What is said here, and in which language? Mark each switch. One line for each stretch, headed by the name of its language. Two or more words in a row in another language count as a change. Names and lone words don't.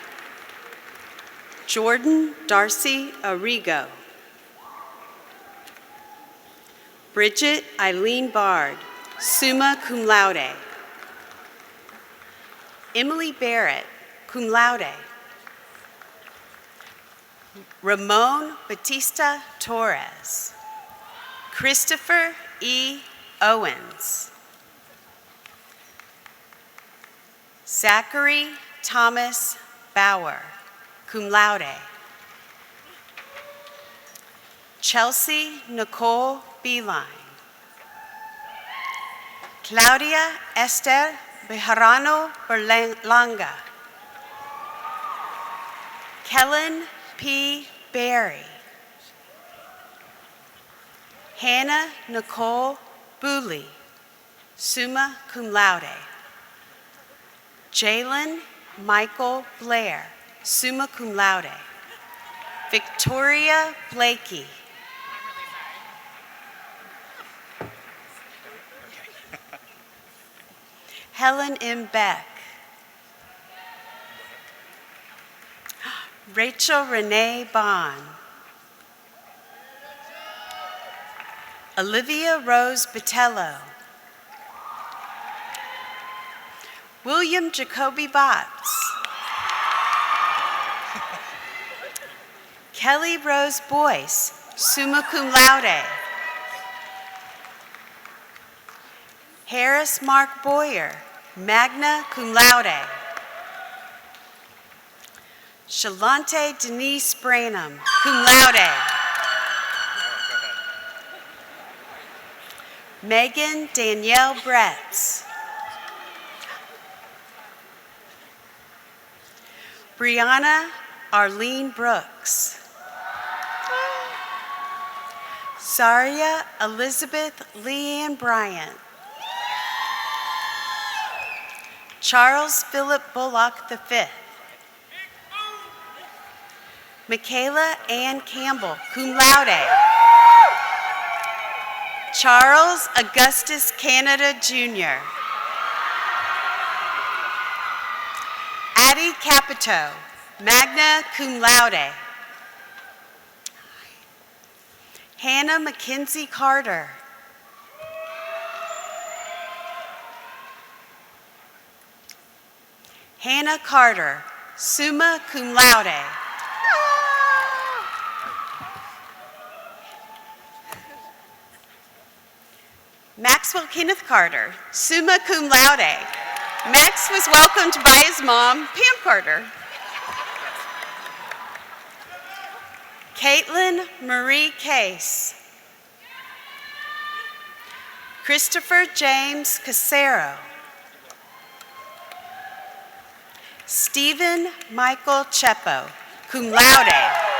English: Jordan Darcy Arrigo. Bridget Eileen Bard,
Latin: summa cum laude.
English: Emily Barrett,
Latin: cum laude.
English: Ramon Batista Torres. Christopher E. Owens. Zachary Thomas Bauer,
Latin: cum laude.
English: Chelsea Nicole Beeline. Claudia Esther Bejarano Berlanga. Kellen P. Berry. Hannah Nicole Booley,
Latin: summa cum laude.
English: Jalen Michael Blair,
Latin: summa cum laude.
English: Victoria Blakey. Helen M. Beck. Rachel Renee Bond. Olivia Rose Botello. William Jacoby Botts. Kelly Rose Boyce,
Latin: summa cum laude.
English: Harris Mark Boyer,
Latin: magna cum laude.
English: Shalante Denise Branham,
Latin: cum laude.
English: Megan Danielle Bretz. Brianna Arlene Brooks. Zaria Elizabeth Leanne Bryant. Charles Philip Bullock V. Michaela Ann Campbell,
Latin: cum laude.
English: Charles Augustus Canada, Jr. Addie Capito,
Latin: magna cum laude.
English: Hannah Mackenzie Carter. Hannah Carter,
Latin: summa cum laude.
English: Maxwell Kenneth Carter,
Latin: summa cum laude.
English: Max was welcomed by his mom, Pam Carter. Caitlin Marie Case. Christopher James Casero. Stephen Michael Chepo,
Latin: cum laude.